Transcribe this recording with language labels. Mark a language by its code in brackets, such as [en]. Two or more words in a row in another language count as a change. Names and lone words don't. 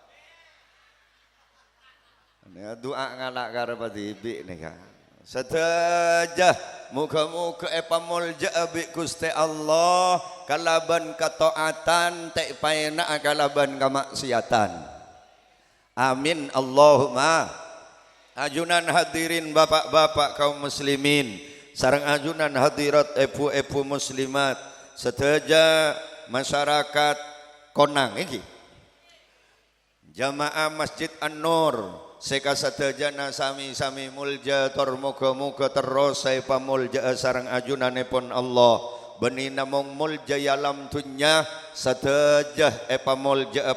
[mad] doa ngalak karepati ibik nika seteja muga-muga pamulja abik Gusti Allah kalaban kataatan tek paena kalaban kamaksiatan amin Allahumma ajunan hadirin bapak-bapak kaum muslimin sareng ajunan hadirat epu-epu muslimat seteja masyarakat konang iki jamaah Masjid An-Nur seka setejana sami-sami mulja tor muga-muga terus saya pamulja sareng ajunanipun Allah beni namung mulja yalam dunya seteja pamulja